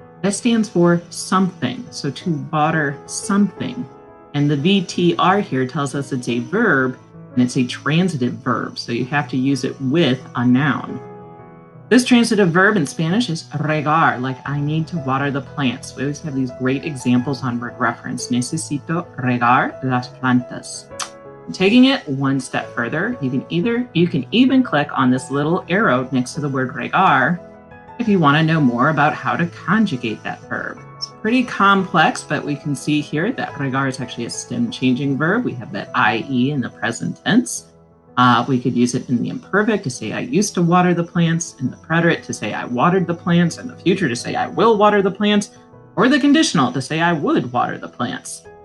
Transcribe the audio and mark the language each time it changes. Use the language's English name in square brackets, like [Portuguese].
[English] That stands for something, so to water something. And the VTR here tells us it's a verb, and it's a transitive verb, so you have to use it with a noun. This transitive verb in Spanish is regar, like I need to water the plants. We always have these great examples on Word Reference. [Spanish] Necesito regar las plantas. [English] Taking it one step further, you can even click on this little arrow next to the word regar if you want to know more about how to conjugate that verb. It's pretty complex, but we can see here that regar is actually a stem changing verb. We have that IE in the present tense. We could use it in the imperfect to say I used to water the plants, in the preterite to say I watered the plants, in the future to say I will water the plants, or the conditional to say I would water the plants.